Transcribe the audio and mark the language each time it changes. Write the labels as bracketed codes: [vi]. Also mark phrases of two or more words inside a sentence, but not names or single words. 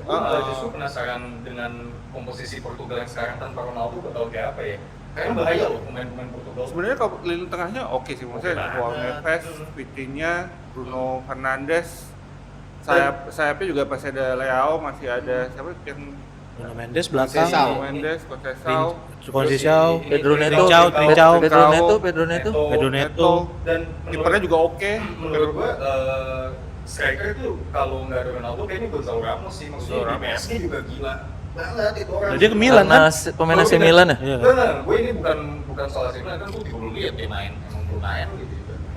[id] Gue justru penasaran dengan komposisi Portugal yang sekarang tanpa Ronaldo, gue tau kayak apa ya. Kayaknya bahaya loh pemain-pemain Portugal. Sebenarnya kalau lini tengahnya oke sih, maksudnya Oke Joao banget. Neves, Vitinha, Bruno Fernandes, sayapnya juga masih ada Leao, masih ada siapa yang Nuno Mendes belakang, Conceição. Mendes, Conceição, Conceição, Pedro Neto, Trincao, Pedro Neto. Dan kipernya juga oke. menurut gue striker itu kalau nggak ada Ronaldo kayaknya Gonzalo Ramos sih. Maksudnya di Gonzalo Ramos. PSG juga gila banget itu orang. Dia ke Milan kan? Karena pemain AC Milan ya. Iya kan? Bener, gue ini bukan soal AC Milan kan, gue juga belum lihat dia main, emang belum main gitu juga.